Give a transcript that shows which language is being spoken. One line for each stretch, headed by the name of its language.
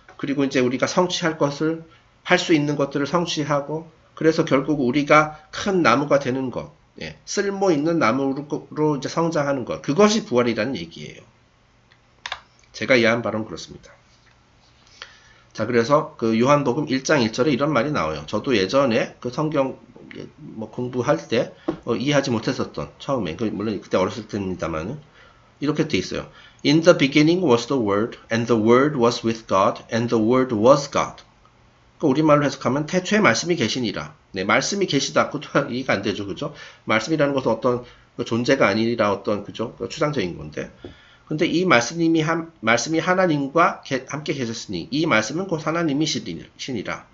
Korean: 그리고 이제 우리가 성취할 것을, 할 수 있는 것들을 성취하고, 그래서 결국 우리가 큰 나무가 되는 것, 쓸모 있는 나무로 이제 성장하는 것, 그것이 부활이라는 얘기예요. 제가 이해한 바로는 그렇습니다. 자, 그래서 요한복음 1장 1절에 이런 말이 나와요. 저도 예전에 성경 공부할 때 이해하지 못했었던, 처음에, 물론 그때 어렸을 때입니다만은, 이렇게 돼 있어요.
English: In the beginning was the Word, and the Word was with God, and the Word was God.
Korean: 우리말로 해석하면 태초에 말씀이 계시니라. 네, 말씀이 계시다. 그것도 이해가 안 되죠, 그죠? 말씀이라는 것은 어떤 존재가 아니라 어떤 그죠? 추상적인 건데. 근데 이 말씀이 하나님과 함께 계셨으니 이 말씀은 곧 하나님이시니라.